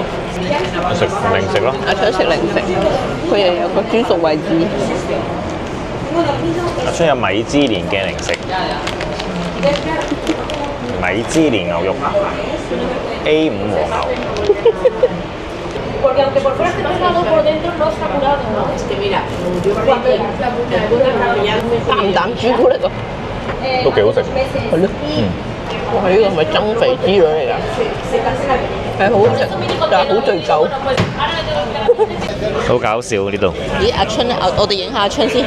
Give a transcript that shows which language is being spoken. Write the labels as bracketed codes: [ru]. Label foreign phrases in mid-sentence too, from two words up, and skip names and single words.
[yue] 食零食咯。阿春食零食，佢又有個專屬位置。阿春有米芝蓮嘅零食，米芝蓮牛肉 A5 和牛。 [es] Porque aunque por fuera esté tostado, por dentro no está curado, ¿no? Es que mira, yo creo que [yue] 啖唔啖朱古力啊？都幾好食。係咯。哇！呢個係咪增肥之類嚟㗎？係好食，但係好醉酒。好搞笑呢度。咦？阿春咧，我哋影下阿春先。